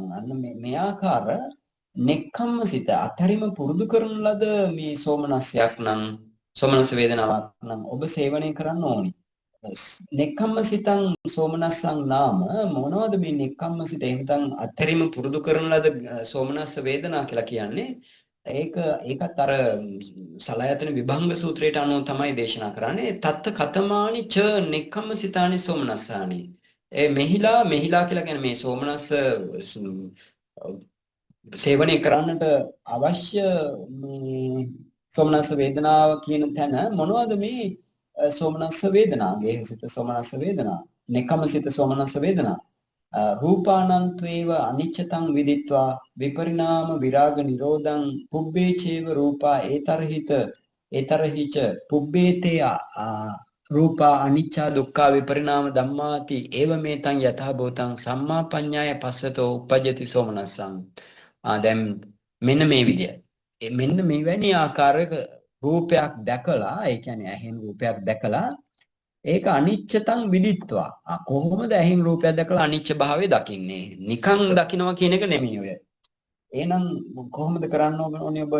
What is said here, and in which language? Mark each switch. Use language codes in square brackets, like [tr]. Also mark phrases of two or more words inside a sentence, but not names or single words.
[si] අන්න මේ ආකාර නෙක්ඛම්මසිත අතරිම පුරුදු කරන ලද මේ සෝමනස්සයක් නම් සෝමනස්ස වේදනාවක් නම් ඔබ සේවනය කරන්න ඕනි. [pi] නෙක්ඛම්මසිතං සෝමනස්සං නාම [si] මොනවද මේ නෙක්ඛම්මසිත? එහෙනම් අතරිම පුරුදු කරන ලද සෝමනස්ස වේදනා කියලා කියන්නේ ඒකත් අර සලයතන විභංග සූත්‍රයට අනුව තමයි දේශනා කරන්නේ. [pi] තත්ත කතමානි ච නෙක්ඛම්මසිතානි සෝමනස්සානි. [si] මෙහිලා කියලා කියන්නේ මේ සෝමනස්ස සේවනය කරන්නට අවශ්‍ය මේ සෝමනස්ස වේදනාව කියන තැන මොනවද මේ සෝමනස්ස වේදනා? ගේහසිත සෝමනස්ස වේදනා, නෙක්ඛම්මසිත සෝමනස්ස වේදනා. [pi] රූපානන්ත්වේව අනිච්චතං විදිත්වා විපරිණාම විරාග නිරෝධං පුබ්බේ චේව රූපා ඒතරහිච පුබ්බේතේ රූපා අනිච්චා දුක්ඛා විපරිණාම ධම්මාති ඒව මේතං යථා භූතං සම්මා පඤ්ඤාය පස්සතෝ උපජ්ජති සෝමනස්සං. [si] දැන් මෙන්න මේ විදිය. මෙන්න මෙවැනි ආකාරයක රූපයක් දැකලා, ඒ කියන්නේ ඇහෙන් රූපයක් දැකලා ඒක [pi] අනිච්චතං විදිත්වා. [si] කොහොමද ඇහෙන් රූපයක් දැකලා අනිච්ච භාවය දකින්නේ? නිකං දකින්නවා කියන එක නෙමෙයි ඔය. එහෙනම් කොහොමද කරන්න ඕනේ ඔබ?